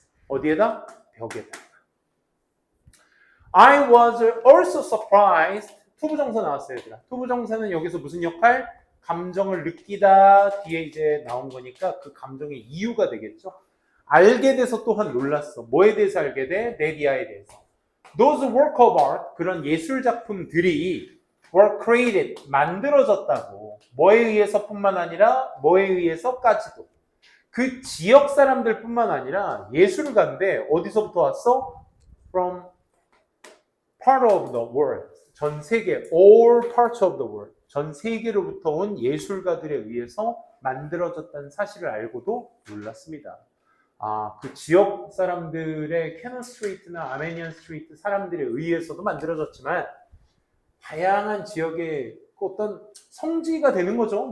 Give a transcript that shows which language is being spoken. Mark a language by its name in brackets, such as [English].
[Korean] 어디에다? 벽에다. [English] I was also surprised. [Korean] 투부정사 나왔어요, 얘들아. 투부정사는 여기서 무슨 역할? 감정을 느끼다 뒤에 이제 나온 거니까 그 감정의 이유가 되겠죠. 알게 돼서 또한 놀랐어. 뭐에 대해서 알게 돼? 네디아에 대해서. [English] Those work of art, [Korean] 그런 예술 작품들이 [English] were created, [Korean] 만들어졌다고. 뭐에 의해서뿐만 아니라 뭐에 의해서까지도. 그 지역 사람들 뿐만 아니라 예술가인데 어디서부터 왔어? [English] From part of the world. [Korean] 전 세계, [English] all parts of the world. [Korean] 전 세계로부터 온 예술가들에 의해서 만들어졌다는 사실을 알고도 놀랐습니다. 아, 그 지역 사람들의 캐논 스트리트나 아메니언 스트리트 사람들에 의해서도 만들어졌지만 다양한 지역의 어떤 성지가 되는 거죠.